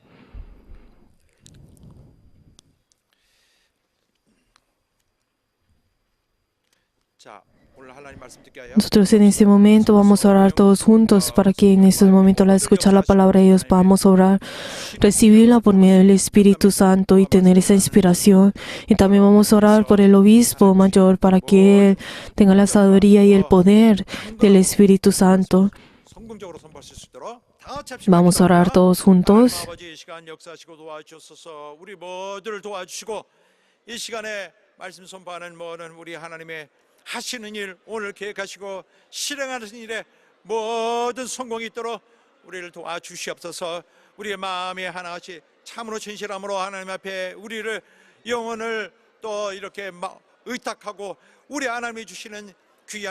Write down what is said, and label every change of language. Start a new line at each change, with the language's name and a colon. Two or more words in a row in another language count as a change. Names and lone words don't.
Spanish: Nosotros en este momento vamos a orar todos juntos para que en estos momentos al escuchar la palabra de Dios podamos orar, recibirla por medio del Espíritu Santo y tener esa inspiración. Y también vamos a orar por el obispo mayor para que él tenga la sabiduría y el poder del Espíritu Santo. Vamos a orar todos juntos.
Korean: 하시는 일 오늘 계획하시고 실행하는 일에 모든 성공이 있도록 우리를 도와주시옵소서. 우리의 마음이 하나같이 참으로 진실함으로 하나님 앞에 우리를 영혼을 또 이렇게 의탁하고 우리 하나님이 주시는 귀한